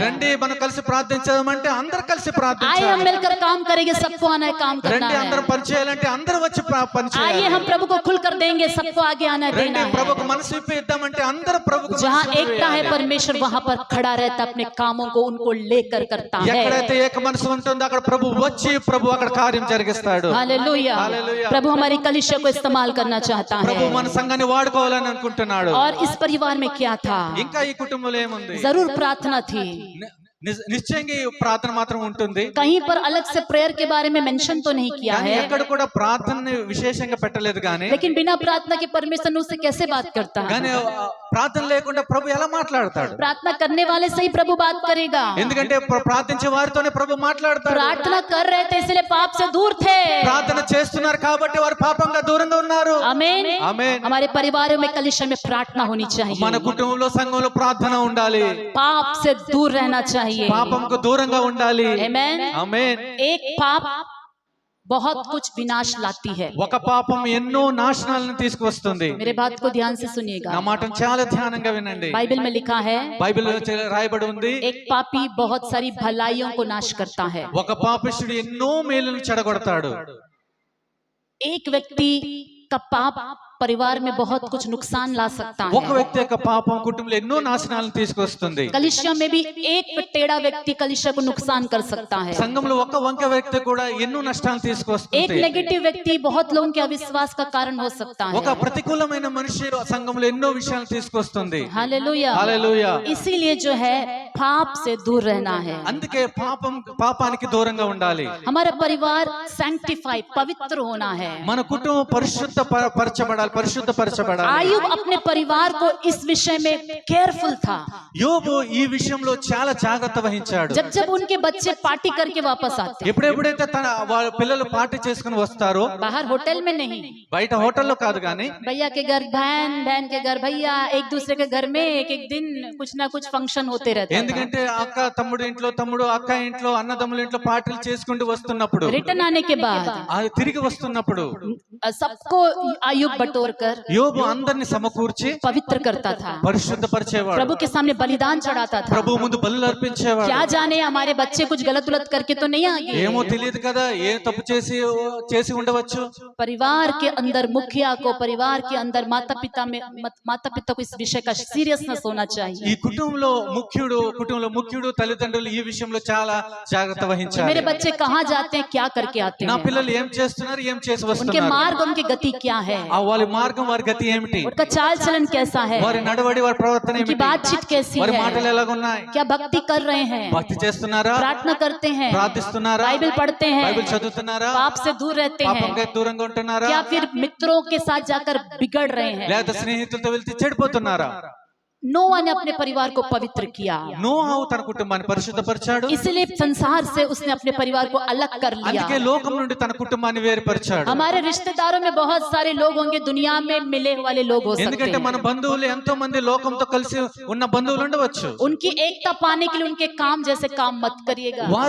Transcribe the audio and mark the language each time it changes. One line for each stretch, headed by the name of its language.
Telugu: రండి మనం కలిసి ప్రార్థించామంటే అందరు కలిసి
Hindi: आइए हम
Telugu: ప్రార్థించాలి।
Hindi: मिलकर काम करेंगे, सबको आना है, काम करना
Telugu: రండి అందరం
Hindi: है।
Telugu: పని చేయాలంటే అందరూ వచ్చి పని
Hindi: आइए
Telugu: చేయాలి।
Hindi: हम प्रभु को खुल कर देंगे, सबको आगे आना है,
Telugu: రండి
Hindi: देना है।
Telugu: ప్రభుకు మనసు విప్పి ఇద్దామంటే అందరూ ప్రభుకు
Hindi: जहाँ
Telugu: మనసు
Hindi: एकता है
Telugu: వేయాలి।
Hindi: परमेश्वर वहां पर खड़ा रहता, अपने कामों को उनको लेकर करता
Telugu: ఎక్కడైతే
Hindi: है।
Telugu: ఏక మనసు ఉంటుందో అక్కడ ప్రభు వచ్చి ప్రభు అక్కడ కార్యం జరిగిస్తాడు।
Hindi: हालेलुया। हालेलुया। प्रभु हमारी कलीसिया को इस्तेमाल करना चाहता
Telugu: ప్రభు
Hindi: है।
Telugu: మన సంఘాన్ని వాడుకోవాలని అనుకుంటున్నాడు।
Hindi: और इस परिवार में क्या था?
Telugu: ఇంకా ఈ కుటుంబంలో ఏముంది?
Hindi: जरूर प्रार्थना थी,
Telugu: నిశ్చయంగా ఈ ప్రార్థన మాత్రం ఉంటుంది।
Hindi: कहीं पर अलग से प्रेयर के बारे में मेंशन तो नहीं किया
Telugu: కానీ
Hindi: है,
Telugu: ఎక్కడ కూడా ప్రార్థనని విశేషంగా పెట్టలేదు। కానీ
Hindi: लेकिन बिना प्रार्थना के परमेश्वर उससे कैसे बात करता है?
Telugu: కానీ ప్రార్థన లేకుండా ప్రభు ఎలా మాట్లాడతాడు?
Hindi: प्रार्थना करने वाले से ही प्रभु बात करेगा।
Telugu: ఎందుకంటే ప్రార్థించే వారితోనే ప్రభు మాట్లాడతాడు।
Hindi: प्रार्थना कर रहे थे इसलिए पाप से दूर थे।
Telugu: ప్రార్థన చేస్తున్నారు కాబట్టి వారు పాపంగా దూరంగా ఉన్నారు।
Hindi: आमीन।
Telugu: ఆమేన్।
Hindi: हमारे परिवारों में कलीसिया में प्रार्थना होनी
Telugu: మన
Hindi: चाहिए,
Telugu: కుటుంబంలో సంఘంలో ప్రార్థన ఉండాలి,
Hindi: पाप से दूर रहना चाहिए।
Telugu: పాపంకు దూరంగా ఉండాలి।
Hindi: आमीन।
Telugu: ఆమేన్।
Hindi: एक पाप बहुत कुछ विनाश लाती है।
Telugu: ఒక పాపం ఎన్నో నాశనాలను తీసుకువస్తుంది।
Hindi: मेरे बात को ध्यान से
Telugu: నా
Hindi: सुनिएगा।
Telugu: మాటను చాలా ధ్యానంగా వినండి।
Hindi: बाइबल में लिखा है,
Telugu: బైబిల్లో రాయబడి ఉంది,
Hindi: एक पापी बहुत सारी भलाइयों को नाश करता है।
Telugu: ఒక పాపిష్టుడు ఎన్నో మేలును చెడగొడతాడు।
Hindi: एक व्यक्ति का पाप परिवार में बहुत कुछ नुकसान ला सकता
Telugu: ఒక
Hindi: है।
Telugu: వ్యక్తి యొక్క పాపం కుటుంబంలో ఎన్నో నాశనాలను తీసుకొస్తుంది।
Hindi: कलीसिया में भी एक टेढ़ा व्यक्ति कलीसिया को नुकसान कर सकता है।
Telugu: సంఘంలో ఒక వంక వ్యక్తి కూడా ఎన్నో నష్టాలను
Hindi: एक
Telugu: తీసుకొస్తుంది।
Hindi: नेगेटिव व्यक्ति बहुत लोगों के अविश्वास का कारण हो सकता
Telugu: ఒక
Hindi: है।
Telugu: ప్రతికూలమైన మనిషి సంఘంలో ఎన్నో విషయాలు తీసుకొస్తుంది।
Hindi: हालेलुया।
Telugu: హల్లెలూయా।
Hindi: इसीलिए जो है पाप से दूर रहना है।
Telugu: అందుకే పాపానికి దూరంగా ఉండాలి।
Hindi: हमारा परिवार सैंक्टिफाई पवित्र होना है।
Telugu: మన కుటుంబం పరిశుద్ధపరచబడాలి।
Hindi: आयुब अपने परिवार को इस विषय में केयरफुल था।
Telugu: యోబు ఈ విషయంలో చాలా జాగ్రత్త వహించాడు।
Hindi: जब जब उनके बच्चे पार्टी करके वापस आते,
Telugu: ఎప్పుడైతే వాళ్ళ పిల్లలు పార్టీ చేసుకుని వస్తారో,
Hindi: बाहर होटल में नहीं,
Telugu: బయట హోటల్లో కాదు కానీ
Hindi: भैया के घर बहन, बहन के घर भैया, एक दूसरे के घर में एक एक दिन कुछ ना कुछ फंक्शन होते रहते हैं।
Telugu: ఎందుకంటే అక్క తమ్ముడు ఇంట్లో, తమ్ముడు అక్క ఇంట్లో, అన్నదమ్ముల ఇంట్లో పార్టీలు చేసుకుంటూ వస్తున్నప్పుడు,
Hindi: रिटर्न आने के बाद
Telugu: అది తిరిగి వస్తున్నప్పుడు
Hindi: सबको आयुब बटोर कर
Telugu: యోబు అందరిని సమకూర్చి
Hindi: पवित्र करता था,
Telugu: పరిశుద్ధపరిచేవాడు।
Hindi: प्रभु के सामने बलिदान चढ़ाता था।
Telugu: ప్రభు ముందు బలులు అర్పించేవాడు।
Hindi: क्या जाने हमारे बच्चे कुछ गलत उलट करके तो नहीं आ गए।
Telugu: ఏమో తెలియదు కదా, ఏ తప్పు చేసి ఉండవచ్చు।
Hindi: परिवार के अंदर मुखिया को, परिवार के अंदर माता पिता को इस विषय का सीरियसनेस होना
Telugu: ఈ
Hindi: चाहिए।
Telugu: కుటుంబంలో ముఖ్యుడు తల్లిదండ్రులు ఈ విషయంలో చాలా జాగ్రత్త వహించాలి।
Hindi: मेरे बच्चे कहाँ जाते हैं, क्या करके आते
Telugu: నా
Hindi: हैं,
Telugu: పిల్లలు ఏం చేస్తున్నారు, ఏం చేసి
Hindi: उनके
Telugu: వస్తున్నారు,
Hindi: मार्ग उनकी गति क्या है,
Telugu: వాళ్ళ మార్గం, వారి గతి ఏమిటి,
Hindi: उनका चाल चलन कैसा है,
Telugu: వారి నడవడి, వారి ప్రవర్తన
Hindi: उनकी
Telugu: ఏమిటి,
Hindi: बातचीत कैसी
Telugu: వారి
Hindi: है,
Telugu: మాటలు ఎలాగున్నాయి,
Hindi: क्या भक्ति कर रहे हैं,
Telugu: భక్తి చేస్తున్నారా,
Hindi: प्रार्थना करते हैं,
Telugu: ప్రార్థిస్తున్నారా,
Hindi: बाइबल पढ़ते
Telugu: బైబిల్
Hindi: हैं,
Telugu: చదువుతున్నారా,
Hindi: पाप से दूर रहते हैं,
Telugu: పాపంగా దూరంగా ఉంటున్నారా,
Hindi: क्या फिर मित्रों के साथ जाकर बिगड़ रहे हैं।
Telugu: లేదా స్నేహితులతో వెళ్తే చెడిపోతున్నారా।
Hindi: नोआ ने अपने परिवार को पवित्र किया,
Telugu: నోవాహు తన కుటుంబాన్ని పరిశుద్ధపరిచాడు.
Hindi: इसलिए संसार से उसने अपने परिवार को अलग कर लिया।
Telugu: అందుకే లోకం నుండి తన కుటుంబాన్ని వేరుపరిచాడు.
Hindi: हमारे रिश्तेदारों में बहुत सारे लोग होंगे, दुनिया में मिले वाले लोग हो सकते
Telugu: ఎందుకంటే మన
Hindi: हैं।
Telugu: బంధువులు ఎంతో మంది లోకంతో కలిసి ఉన్న బంధువులు ఉండవచ్చు.
Hindi: उनकी एकता पाने के लिए उनके काम जैसे काम मत करिएगा।